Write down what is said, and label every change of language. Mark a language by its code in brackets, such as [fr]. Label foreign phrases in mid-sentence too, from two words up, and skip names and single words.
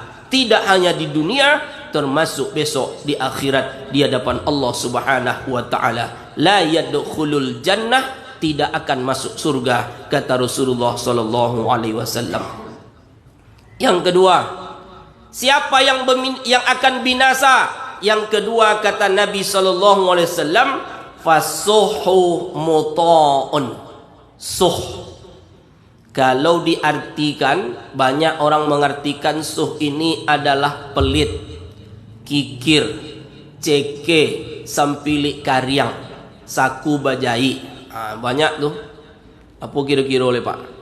[id] Tidak hanya di dunia, termasuk besok di akhirat di hadapan Allah [ar] سبحانه وتعالى. لا يدخل الجنة, [id] tidak akan masuk surga, kata [ar] رسول الله صلى الله عليه وسلم. [id] Yang kedua, siapa yang akan binasa? Yang kedua kata Nabi [ar] صلى الله عليه وسلم, فشحه مطاع. [id] Suh, kalau diartikan, banyak orang mengartikan suh ini adalah pelit, kikir, ceke, sampilik karyang, saku bajai. Banyak tuh. Apa kira-kira oleh Pak?